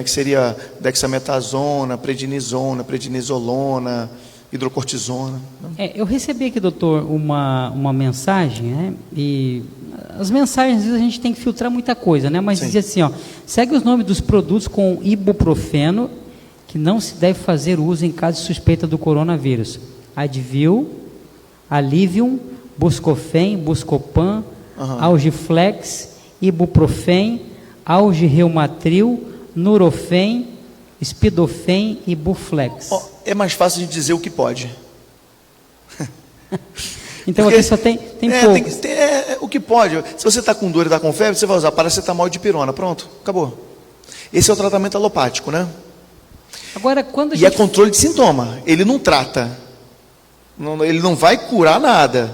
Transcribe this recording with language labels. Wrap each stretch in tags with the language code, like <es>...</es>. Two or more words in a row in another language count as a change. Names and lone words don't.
<pt>Que seria dexametasona, prednisolona, hidrocortisona. Eu recebi aqui, doutor, uma mensagem, né? E as mensagens, às vezes, a gente tem que filtrar muita coisa, né? Mas dizia assim, ó, segue os nomes dos produtos com ibuprofeno, que não se deve fazer uso em caso de suspeita do coronavírus. Advil, Alivium, Buscofen, Buscopan, Algiflex, Ibuprofen, Algireumatril, Nurofen, Spidofen e Buflex. É mais fácil de dizer o que pode. Então porque, aqui só tem poucos. O que pode. Se você está com dor e está com febre, você vai usar paracetamol e dipirona. Pronto, acabou. Esse é o tratamento alopático, né? Agora, quando é controle de sintoma. Ele não trata. Ele não vai curar nada.</pt>